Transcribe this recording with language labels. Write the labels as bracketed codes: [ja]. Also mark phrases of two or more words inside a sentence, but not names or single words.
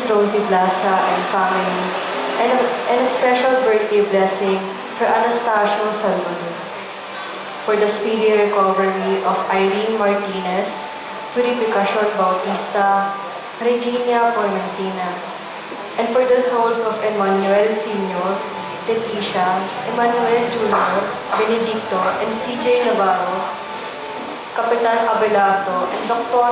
[en] Rosie Blasa and family, and a special birthday blessing for Anastasio Salvador. For the speedy recovery of Irene Martinez, Purificacion Bautista, Regina Formentina, and for the souls of Emmanuel Sr., Leticia, Emmanuel Jr., Benedicto, and CJ Navarro, Kapitan Abelardo, and Dr.